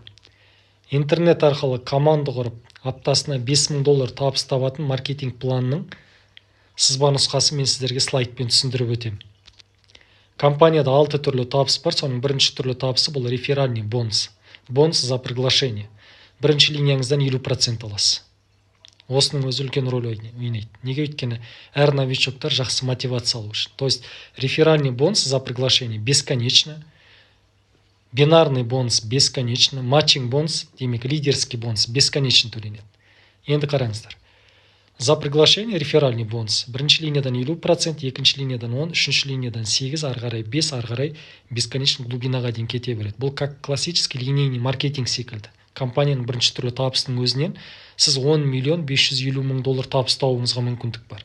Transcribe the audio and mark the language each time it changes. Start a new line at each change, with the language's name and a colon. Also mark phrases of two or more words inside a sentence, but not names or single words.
Kazakh: Интернет арқылы команда құрып, аптасына $5 мың табыс табатын маркетинг планының сызба нұсқасы мен сіздерге слайдпен түсіндіріп өтем. Компанияда 6 түрлі табыс бар, соның бірінші түрлі табысы бұл
Russian: реферальный бонус. Бонус за приглашение.
Kazakh: Бірінші линияңыздан 50% аласыз. Осының өзі үлкен рөл ойнайды. Неге өйткені әр новичоктар жақсы мотивация алу үшін.
Russian: То есть реферальный бонус за приглашение бесконечно. Бинарный бонус бесконечно, матчинг бонус, демек лидерский бонус бесконечно төленеді.
Kazakh: Енді қараңыздар.
Russian: За приглашение реферальный бонус.
Kazakh: Бірінші линиядан 50%, екінші линиядан 10%, үшінші линиядан 8%, ары қарай 5%, ары қарай
Russian: бесконечно глубинаға
Kazakh: дейін кете береді. Бұл
Russian: как классический линейный маркетинг
Kazakh: секілді. Компанияның бірінші түрлі табысының өзінен сіз $10 550 мың табыс табуыңызға мүмкіндік бар.